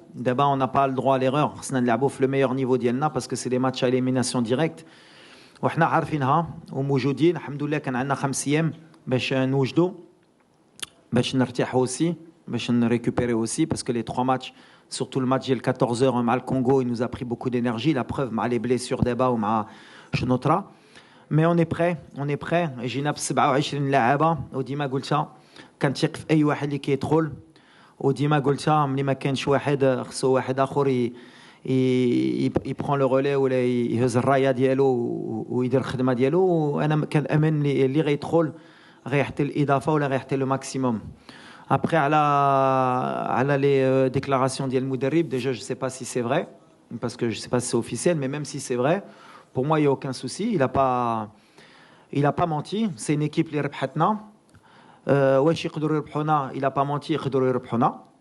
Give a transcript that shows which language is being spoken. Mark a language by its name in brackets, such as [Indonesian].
[French] D'abord, on n'a pas le droit à l'erreur. On a le meilleur niveau d'Yelna parce que c'est des matchs à élimination directe. [Arabic] وحنا عارفينها وموجودين الحمد لله. كان عندنا 5 ايام باش نوجدوا باش نرتاحوا [French] aussi [Arabic] باش نريكوبيري [French] aussi parce que les 3 matchs surtout le match ديال 14h [Arabic] مع الكونغو [French] il nous a pris beaucoup d'énergie. La preuve مع les blessures d'Eba ou مع شنوطرا. Mais on est prêt. [Arabic] جينا ب 27 لاعبه وديما قلتها كنثق في اي واحد اللي كيدخل وديما قلتها ملي ما كانش واحد خصو واحد اخر [French] يبرون لو رولي [Arabic] ولا يهز الرايه ديالو ويدير الخدمه ديالو. وانا كنامن اللي غيدخل غيحتي الاضافه ولا غيحتي [French] لو ماكسيموم. Après على les déclarations [Arabic] ديال المدرب [French] déjà je sais pas si c'est vrai parce que je sais pas si c'est officiel mais même si c'est vrai pour moi il y a aucun souci. Il a pas menti. C'est une équipe اللي ربحتنا. [Arabic] واش يقدروا يربحونا [French] il a pas menti [Arabic] يقدروا يربحونا.